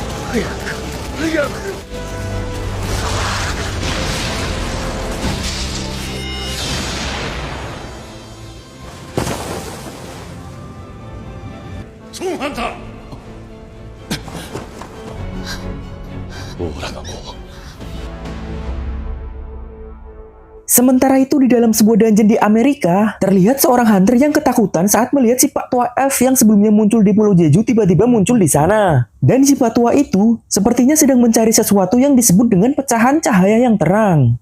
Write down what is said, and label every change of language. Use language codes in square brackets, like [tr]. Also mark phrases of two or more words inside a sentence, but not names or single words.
[ja] 早く。ソンハンター。オーラがもう。 [id] Sementara itu di dalam sebuah dungeon di Amerika, terlihat seorang hunter yang ketakutan saat melihat si Pak Tua Elf yang sebelumnya muncul di Pulau Jeju tiba-tiba muncul di sana. Dan si Pak Tua itu sepertinya sedang mencari sesuatu yang disebut dengan pecahan cahaya yang terang.